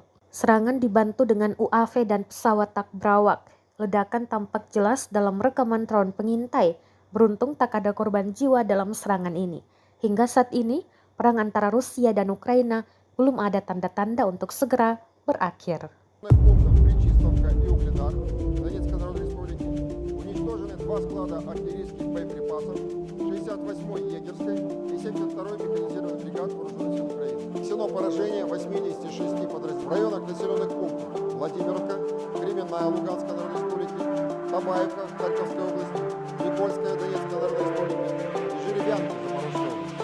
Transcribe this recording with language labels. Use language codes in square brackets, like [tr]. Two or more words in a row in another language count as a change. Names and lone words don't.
[id] Serangan dibantu dengan UAV dan pesawat tak berawak. Ledakan tampak jelas dalam rekaman drone pengintai. Beruntung tak ada korban jiwa dalam serangan ini. Hingga saat ini, perang antara Rusia dan Ukraina belum ada tanda-tanda untuk segera berakhir. [ru] Причистовка и Угледар Донецкой Народной Республики. Уничтожены 2 склада артиллерийских боеприпасов 68-й егерской и 72-й механизированной бригад вооруженных сил Украины. Нанесено поражение 86 подразделений в районах населенных пунктов Владимировка, Кременная Луганской Народной Республики, Табаевка Харьковской области, Никольская Донецкой Народной Республики и Жеребянка Запорожской области.